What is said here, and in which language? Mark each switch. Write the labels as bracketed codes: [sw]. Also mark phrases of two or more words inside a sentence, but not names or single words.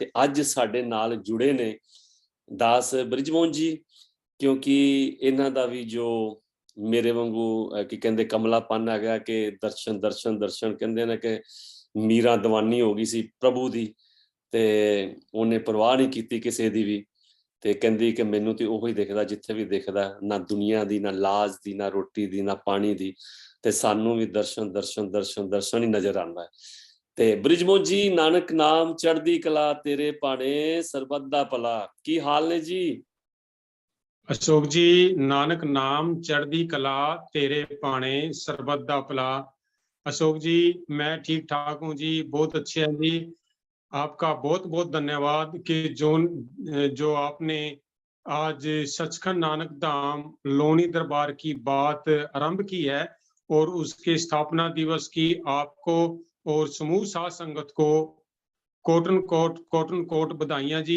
[pa] ਤੇ ਅੱਜ ਸਾਡੇ ਨਾਲ ਜੁੜੇ ਨੇ ਦਾਸ ਬ੍ਰਿਜਮੋਹਨ ਜੀ, ਕਿਉਂਕਿ ਇਹਨਾਂ ਦਾ ਵੀ ਜੋ ਮੇਰੇ ਵਾਂਗੂ ਕੀ ਕਹਿੰਦੇ ਕਮਲਾਪਨ ਹੈਗਾ ਕਿ ਦਰਸ਼ਨ ਦਰਸ਼ਨ ਦਰਸ਼ਨ ਕਹਿੰਦੇ ਨੇ ਕਿ ਮੀਰਾ ਦੀਵਾਨੀ ਹੋ ਗਈ ਸੀ ਪ੍ਰਭੂ ਦੀ ਤੇ ਉਹਨੇ ਪਰਵਾਹ ਨਹੀਂ ਕੀਤੀ ਕਿਸੇ ਦੀ ਵੀ, ਤੇ ਕਹਿੰਦੀ ਕਿ ਮੈਨੂੰ ਤੇ ਉਹੀ ਦਿਖਦਾ ਜਿੱਥੇ ਵੀ ਦਿਖਦਾ, ਨਾ ਦੁਨੀਆ ਦੀ, ਨਾ ਲਾਜ ਦੀ, ਨਾ ਰੋਟੀ ਦੀ, ਨਾ ਪਾਣੀ ਦੀ, ਤੇ ਸਾਨੂੰ ਵੀ ਦਰਸ਼ਨ ਦਰਸ਼ਨ ਦਰਸ਼ਨ ਦਰਸ਼ਨ ਹੀ ਨਜ਼ਰ ਆਉਂਦਾ ਹੈ। ਤੇ ਬ੍ਰਿਜਮੋਹਨ ਜੀ, ਨਾਨਕ ਨਾਮ ਚੜ੍ਹਦੀ ਕਲਾ ਤੇਰੇ ਭਾਣੇ ਸਰਬੱਤ ਦਾ ਭਲਾ, ਕੀ ਹਾਲ ਨੇ ਜੀ? ਅਸ਼ੋਕ ਜੀ, ਨਾਨਕ ਨਾਮ ਚੜ੍ਹਦੀ ਕਲਾ ਤੇਰੇ ਪਾਣੇ ਸਰਬੱਤ ਦਾ ਭਲਾ। [hi] अशोक जी, मैं ठीक ठाक हूँ जी, बहुत अच्छे हैं जी। आपका बहुत बहुत धन्यवाद कि जो आपने आज सचखंड नानक धाम लोनी दरबार की बात आरंभ की है और उसके स्थापना दिवस की आपको और समूह साध संगत को कोटन कोट बधाइयां जी।